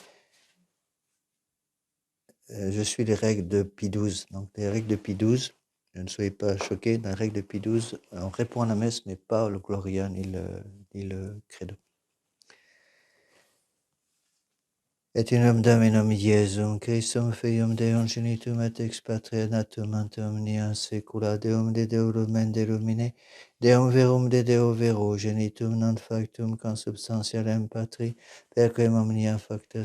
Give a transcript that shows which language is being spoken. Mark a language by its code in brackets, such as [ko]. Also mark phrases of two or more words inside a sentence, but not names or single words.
[fr] Je suis les règles de Pie XII. Donc, les règles de Pie XII, Ne soyez pas choqués, dans la règle de Pie XII, on répond à la messe, mais pas le Gloria ni le Credo. [la] Et in nom Dominum Iesum Christum Fium Deum genitum et ex patria natum ante omnia saecula Deum de Deo lumen de lumine Deum verum de Deo vero genitum non factum consubstantialem patri perquem omnia facta